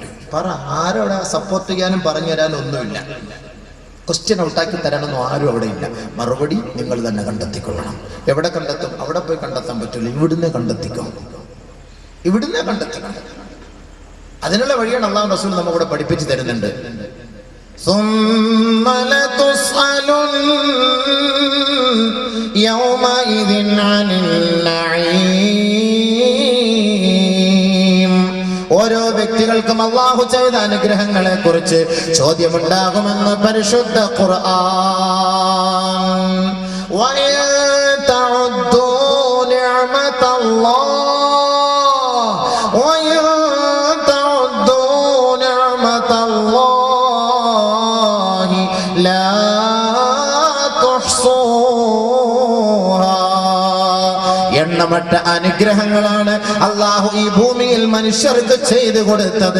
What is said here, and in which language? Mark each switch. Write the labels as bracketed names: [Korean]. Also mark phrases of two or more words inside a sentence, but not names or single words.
[Malayalam] പറ, ആരോടെ സപ്പോർട്ട് ചെയ്യാനും പറഞ്ഞു തരാനും ഒന്നുമില്ല. [English] question out [Malayalam] തരാനൊന്നും ആരും അവിടെ ഇല്ല. മറുപടി നിങ്ങൾ തന്നെ കണ്ടെത്തിക്കൊള്ളണം. എവിടെ കണ്ടെത്തും? അവിടെ പോയി കണ്ടെത്താൻ പറ്റില്ല. ഇവിടുന്ന് കണ്ടെത്തിക്കണം. അതിനുള്ള വഴിയാണ് അല്ലാഹു റസൂൽ നമ്മോട് പഠിപ്പിച്ചു തരുന്നുണ്ട്. [Arabic] ثم لتسألن يومئذ عن النعيم. [Malayalam] ഓരോ വ്യക്തികൾക്കും അല്ലാഹു ചെയ്ത അനുഗ്രഹങ്ങളെ കുറിച്ച് ചോദ്യമുണ്ടാകുമെന്ന് പരിശുദ്ധ ഖുർആൻ. [Arabic] وإن تعدوا نعمة الله [Malayalam] എണ്ണമറ്റ അനുഗ്രഹങ്ങളാണ് അല്ലാഹു ഈ ഭൂമിയിൽ മനുഷ്യർക്ക് ചെയ്തു കൊടുത്തത്.